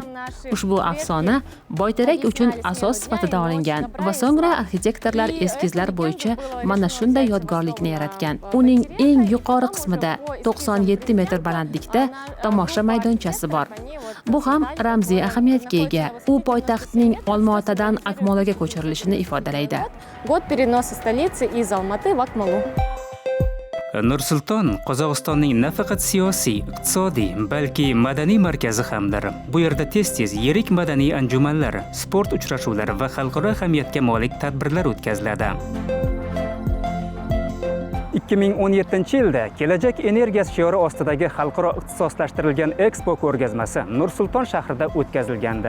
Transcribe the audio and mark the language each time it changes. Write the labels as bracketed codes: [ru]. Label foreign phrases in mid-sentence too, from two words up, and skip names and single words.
[uz] Ushbu afsona Boyterak uchun asos sifatida olingan va so'ngra arxitektorlar eskizlar bo'yicha mana shunday yodgorlikni yaratgan. Uning eng yuqori qismida 97 metr balandlikda tomosha maydonchasi bor. Bu ham ramziy ahamiyatga ega. U poytaxtning Olmaotadan Akmolaga ko'chirilishini ifodalaydi. [ru] Год переноса столицы из Алматы в Акмолу. [uz] Nur-Sulton Qozog'istonning nafaqat siyosiy, iqtisodiy, balki madaniy markazi hamdir. Bu yerda tez-tez yirik madaniy anjumanlar, sport uchrashuvlari va xalqaro ahamiyatga molik tadbirlar o'tkaziladi. 2017-yilda kelajak energiyasi shiori ostidagi xalqaro ixtisoslashtirilgan Expo ko'rgazmasi Nur-Sulton shahrida o'tkazilgandi.